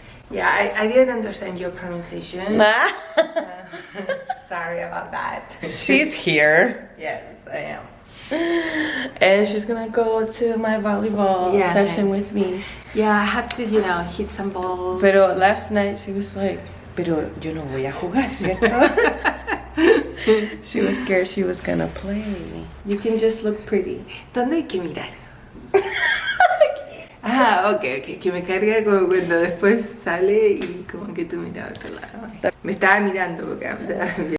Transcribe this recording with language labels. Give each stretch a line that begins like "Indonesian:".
English: Yeah, I didn't understand your pronunciation. Sorry about that. She's here. Yes, I am. And she's gonna go to my volleyball session with me. Yeah, I have to, hit some balls.
Spanish: Pero
English: last night she was like,
Spanish: pero yo no voy a jugar, ¿cierto?
English: She was scared she was gonna play. You can just look pretty.
Spanish: ¿Dónde hay que mirar? Ok, que me carga como cuando después sale y como que tú miras a otro lado. Me estaba mirando porque, o sea,